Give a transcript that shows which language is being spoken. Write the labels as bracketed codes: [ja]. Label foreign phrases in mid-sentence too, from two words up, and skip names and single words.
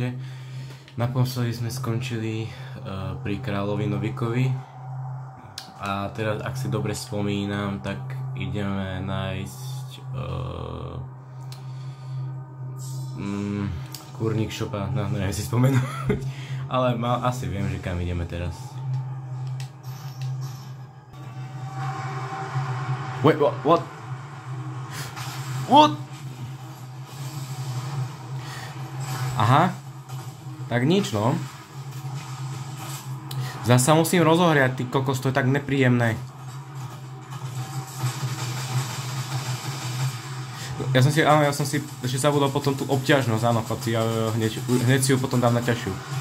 [sk] Naposledy sme skončili pri kráľovi Novikovi. A teraz, ak si dobre spomínam, tak ideme nájsť [cs] kurník šopa, [sk] no neviem si spomenúť. Ale asi viem, že kam ideme teraz. [en] Wait, what? What? [sk] Aha. Tak nič, no. Zasa musím rozohriať, ty kokos, to je tak nepríjemné. Ja som si ešte zabudol potom tú obťažnosť, áno chlapci, ja hneď si ju potom dám na ťažšiu.